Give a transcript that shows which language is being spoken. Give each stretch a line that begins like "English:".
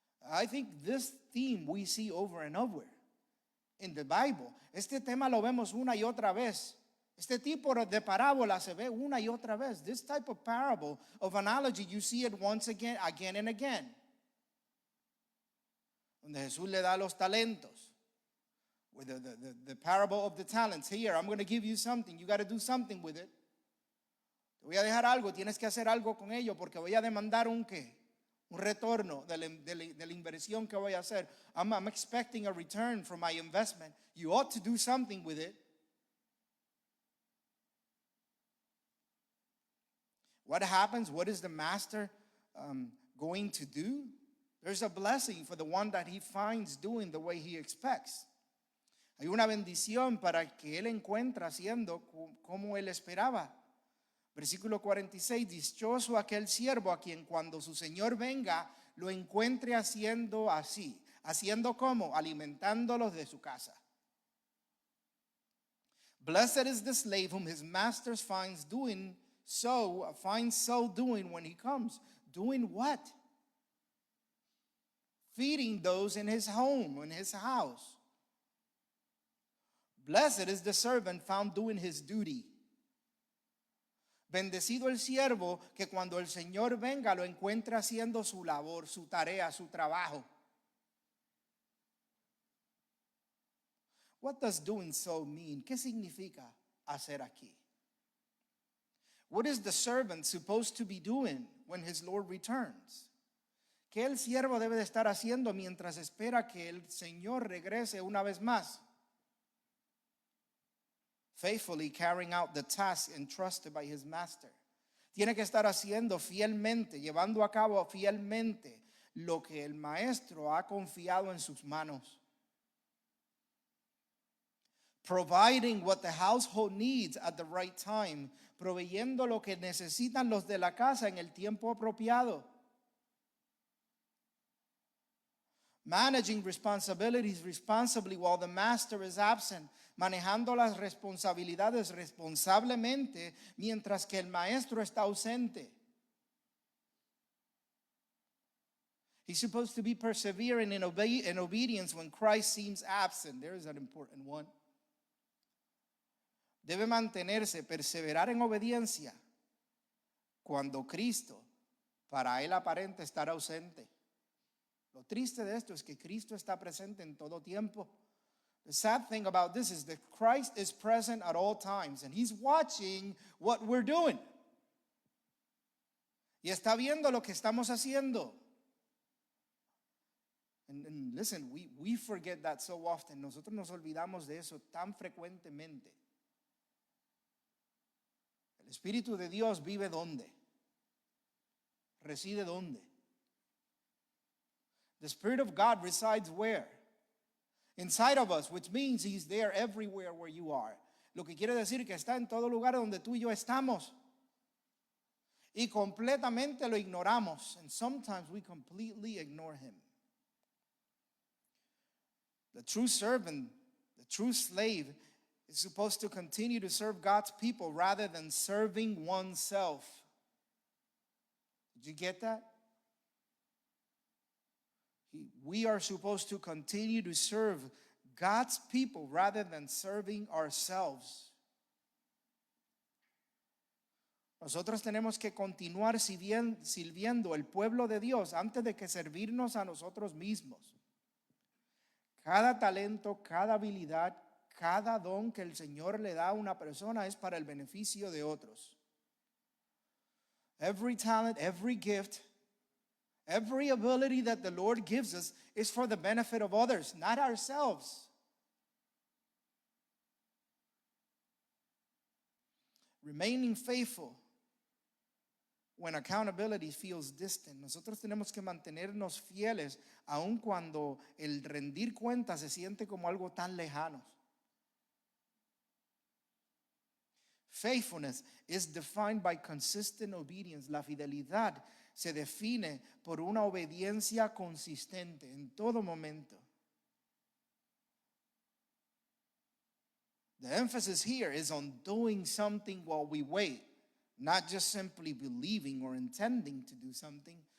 English: I think this theme we see over and over in the Bible.
Spanish: Este tema lo vemos una y otra vez. Este tipo de parábola se ve una y otra vez.
English: This type of parable, of analogy, you see it once again and again.
Spanish: Donde Jesús le da los talentos.
English: With the parable of the talents. Here, I'm going to give you something. You got to do something with it.
Spanish: Te voy a dejar algo. Tienes que hacer algo con ello porque voy a demandar un qué. Un retorno de la inversión que voy a hacer.
English: I'm expecting a return from my investment. You ought to do something with it. What happens? What is the master going to do? There's a blessing for the one that he finds doing the way he expects.
Spanish: Hay una bendición para que él encuentra haciendo como él esperaba. Versículo 46, dichoso aquel siervo a quien cuando su señor venga lo encuentre haciendo así. ¿Haciendo cómo? Alimentándolos de su casa.
English: Blessed is the slave whom his master finds so doing when he comes. Doing what? Feeding those in his home, in his house. Blessed is the servant found doing his duty.
Spanish: Bendecido el siervo que cuando el Señor venga lo encuentre haciendo su labor, su tarea, su trabajo.
English: What does doing so mean?
Spanish: ¿Qué significa hacer aquí?
English: What is the servant supposed to be doing when his Lord returns?
Spanish: ¿Qué el siervo debe de estar haciendo mientras espera que el Señor regrese una vez más?
English: Faithfully carrying out the task entrusted by his master.
Spanish: Tiene que estar haciendo fielmente, llevando a cabo fielmente lo que el maestro ha confiado en sus manos.
English: providing what the household needs at the right time,
Spanish: proveyendo lo que necesitan los de la casa en el tiempo apropiado.
English: Managing responsibilities responsibly while the master is absent,
Spanish: manejando las responsabilidades responsablemente mientras que el maestro está ausente.
English: He's supposed to be persevering in obedience when Christ seems absent. There is an important one.
Spanish: Debe mantenerse, perseverar en obediencia cuando Cristo, para él aparente estar ausente. Lo triste de esto es que Cristo está presente en todo tiempo.
English: The sad thing about this is that Christ is present at all times and he's watching what we're doing.
Spanish: Y está viendo lo que estamos haciendo.
English: And listen, we forget that so often.
Spanish: Nosotros nos olvidamos de eso tan frecuentemente. El Espíritu de Dios vive ¿dónde? ¿Reside dónde?
English: The Spirit of God resides where? Inside of us, which means He's there everywhere where you are.
Spanish: Lo que quiere decir que está en todo lugar donde tú y yo estamos. Y completamente lo ignoramos.
English: And sometimes we completely ignore Him. The true servant, the true slave, is supposed to continue to serve God's people rather than serving oneself. Did you get that? We are supposed to continue to serve God's people rather than serving ourselves.
Spanish: Nosotros tenemos que continuar sirviendo el pueblo de Dios antes de que servirnos a nosotros mismos. Cada talento, cada habilidad, cada don que el Señor le da a una persona es para el beneficio de otros.
English: Every talent, every gift, every ability that the Lord gives us is for the benefit of others, not ourselves. Remaining faithful when accountability feels distant.
Spanish: Nosotros tenemos que mantenernos fieles aun cuando el rendir cuentas se siente como algo tan lejano.
English: Faithfulness is defined by consistent obedience.
Spanish: La fidelidad se define por una obediencia consistente en todo momento.
English: The emphasis here is on doing something while we wait, not just simply believing or intending to do something.